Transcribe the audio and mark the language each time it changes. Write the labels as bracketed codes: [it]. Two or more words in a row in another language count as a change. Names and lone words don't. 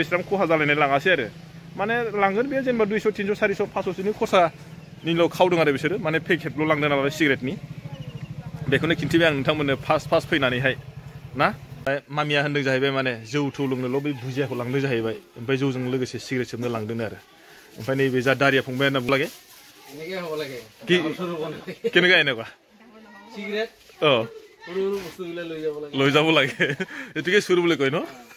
[brx] इसिबां खहा जालायनाय लाङासै आरो माने लांगोन बे जेनेबा 200 300 400 500सोनि खरसानिल' खावदों आरो बिसोरो माने पेकेटल' लांदों नालाय सिगारेटनि बेखौनो खिन्थिबाय आं नोंथांमोननो फार्स्ट फैनानैहाय ना मामिया होनदों जाहैबाय माने जौ थौ लोंनोल' बै भुजियाखौ लांदों जाहैबाय ओमफ्राय जौजों लोगोसे सिगारेट सोबनो लांदों आरो ओमफ्राय नैबे जा दारिया फंबाय होनना बुंलागे [as] কেনেকুৱা এনেকুৱা সিগাৰেট অ সৰু বস্তুবিলাক লৈ যাব লাগে এইটোকে চুৰ বুলি কয় ন